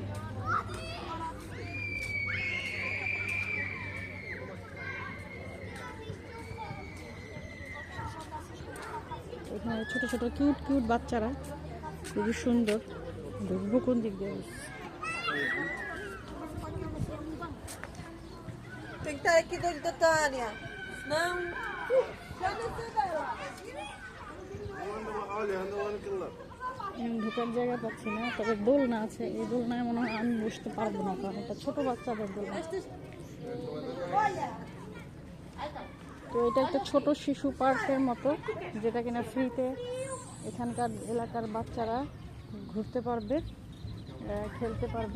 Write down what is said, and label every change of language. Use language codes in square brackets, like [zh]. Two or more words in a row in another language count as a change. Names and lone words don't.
[bn] এখানে ছোট ছোট কিউট কিউট বাচ্চারা, খুবই সুন্দর। ঢুকবো কোন দিক দিয়ে? [pt] estar aqui dentro da Tânia. Não. [bn] ঢোকার জায়গা পাচ্ছি না, তবে দোলনা আছে। এই দোলনায় মনে হয় আমি বসতে পারবো না, কারণ এটা ছোট বাচ্চাদের দোলনা। তো এটা একটা ছোট শিশু পার্কের মতো, যেটা কিনা ফ্রিতে এখানকার এলাকার বাচ্চারা ঘুরতে পারবে, খেলতে পারবে।